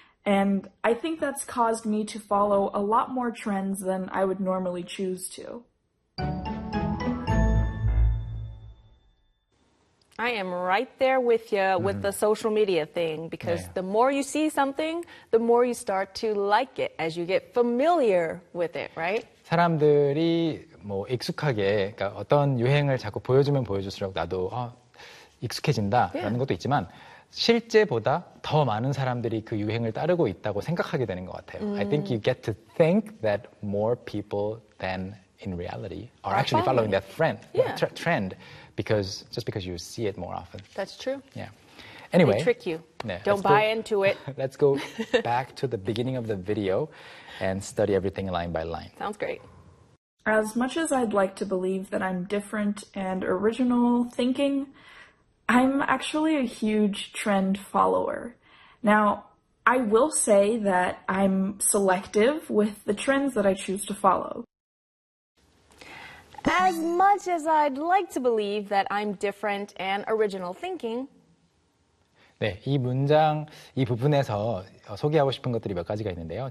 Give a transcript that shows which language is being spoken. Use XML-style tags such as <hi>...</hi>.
<en>And I think that's caused me to follow a lot more trends than I would normally choose to. I am right there with you with the social media thing, because the more you see something, the more you start to like it as you get familiar with it, right?</en> <ko>사람들이 뭐 익숙하게 그러니까 어떤 유행을 자꾸 보여주면 보여줄수록 나도 익숙해진다라는 것도 있지만 실제보다 더 많은 사람들이 그 유행을 따르고 있다고 생각하게 되는 것 같아요.</ko> <en>I think you get to think that more people than in reality are actually following that trend. Trend. Because you see it more often. That's true. Yeah. Anyway. They trick you. Yeah, don't buy into it. Let's go back to the beginning of the video and study everything line by line. Sounds great. As much as I'd like to believe that I'm different and original thinking, I'm actually a huge trend follower. Now, I will say that I'm selective with the trends that I choose to follow. As much as I'd like to believe that I'm different and original thinking.</en> <ko>네, 이 문장, 이 부분에서 소개하고 싶은 것들이 몇 가지가 있는데요.</ko>